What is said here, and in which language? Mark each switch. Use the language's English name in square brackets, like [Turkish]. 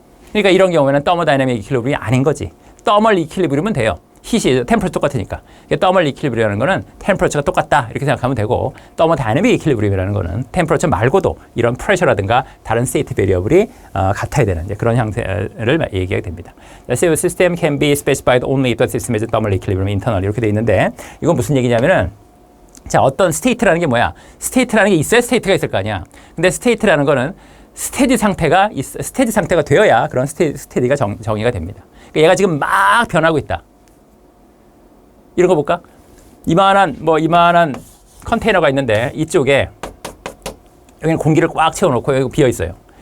[Korean] 그러니까 이런 경우에는 더모다이내믹 이퀄리브리움이 아닌 거지. 더멀 이퀄리브리움은 돼요. 힛이 템퍼처 똑같으니까. 더멀 이퀄리브리움이라는 거는 템퍼처가 똑같다 이렇게 생각하면 되고 더모다이내믹 이퀄리브리움이라는 거는 템퍼처 말고도 이런 프레셔라든가 다른 스테이트 베리어블이 같아야 되는 이제 그런 형태를 얘기하게 됩니다. [English] The system can be specified only if the system is thermal equilibrium internal [Korean] 이렇게 돼 있는데 이건 무슨 얘기냐면은 자 어떤 스테이트라는 게 뭐야? 스테이트라는 게 있어야 스테이트가 있을 거 아니야. 근데 스테이트라는 거는 스테디 상태가 되어야 그런 스테디가 정의가 됩니다. 그러니까 얘가 지금 막 변하고 있다. 이런 거 볼까? 이만한 컨테이너가 있는데 이쪽에 여기는 공기를 꽉 채워놓고 여기 비어 있어요.